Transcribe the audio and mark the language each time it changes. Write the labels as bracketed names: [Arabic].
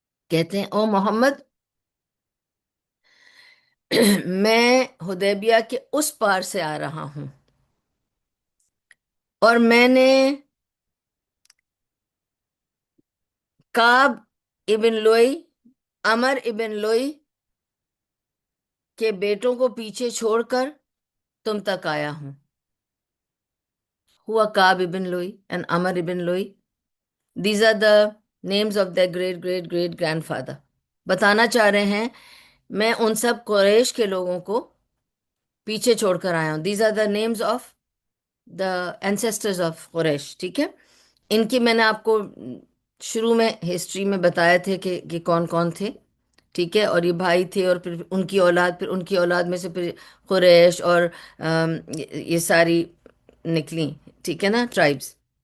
[Urdu] کہتے ہیں او محمد، میں حدیبیہ کے اس پار سے آ رہا ہوں اور میں نے کعب ابن لوئی، عمر ابن لوئی کے بیٹوں کو پیچھے چھوڑ کر تم تک آیا ہوں. ہوا کعب ابن لوئی اینڈ عمر ابن لوئی. [English] These are the names of the great great great grandfather. [Urdu] بتانا چاہ رہے ہیں میں ان سب قریش کے لوگوں کو پیچھے چھوڑ کر آیا ہوں. [English] These are the names of the ancestors of قریش. [Urdu] ٹھیک ہے، ان کی میں نے آپ کو شروع میں ہسٹری میں بتایا تھے کہ کون کون تھے. ٹھیک ہے، اور یہ بھائی تھے اور پھر ان کی اولاد، پھر ان کی اولاد میں سے پھر قریش اور یہ ساری نکلیں. ٹھیک ہے نا، ٹرائبس.